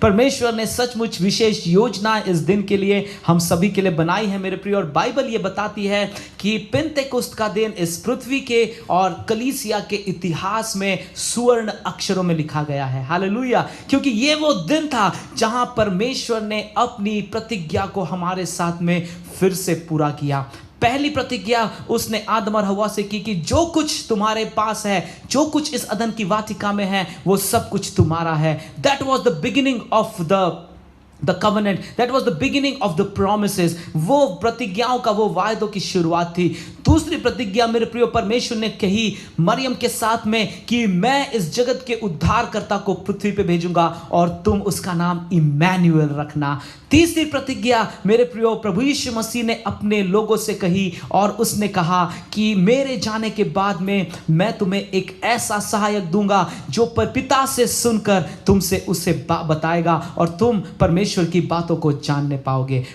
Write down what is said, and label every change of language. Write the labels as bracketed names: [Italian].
[Hindi] परमेश्वर ने सचमुच विशेष योजना इस दिन के लिए हम सभी के लिए बनाई है मेरे प्रिय। और बाइबल ये बताती है कि पिंतेकुस्त का दिन इस पृथ्वी के और कलीसिया के इतिहास में स्वर्ण अक्षरों में लिखा गया है। हालेलुया। क्योंकि ये वो दिन था जहां परमेश्वर ने अपनी प्रतिज्ञा को हमारे साथ में फिर से पूरा किया। पहली प्रतिज्ञा उसने आदम और हवा से की कि जो कुछ तुम्हारे पास है, जो कुछ इस अदन की वाटिका में है, वो सब कुछ तुम्हारा है। [English] That was the beginning of the covenant, that was the beginning of the promises। [Hindi] वो प्रतिज्ञाओं का, वो वायदों की शुरुआत थी। दूसरी प्रतिज्ञा मेरे प्रिय परमेश्वर ने कही मरियम के साथ में कि मैं इस जगत के उद्धारकर्ता को पृथ्वी पे भेजूंगा और तुम उसका नाम इम्मैनुएल रखना। तीसरी प्रतिज्ञा मेरे प्रियो प्रभु यीशु मसीह ने अपने लोगों से कही और उसने कहा कि मेरे जाने के बाद में मैं तुम्हें एक ऐसा सहायक दूंगा जो पिता से सुनकर तुमसे उसे बताएगा और तुम परमेश्वर की बातों को जानने पाओगे।